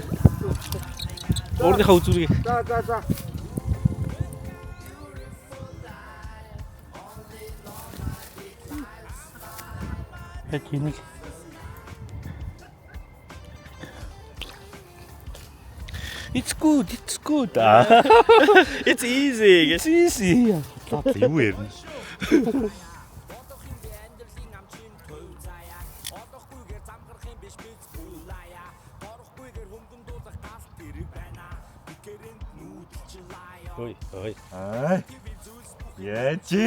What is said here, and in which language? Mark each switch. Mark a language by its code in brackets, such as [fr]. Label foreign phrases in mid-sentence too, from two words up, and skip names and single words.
[mn] Өөрийнхөө үзүүрийг. За. Хэвчээ. [en] It's good. It's easy. [mn] Юу ярина? Ой. Яаж ир?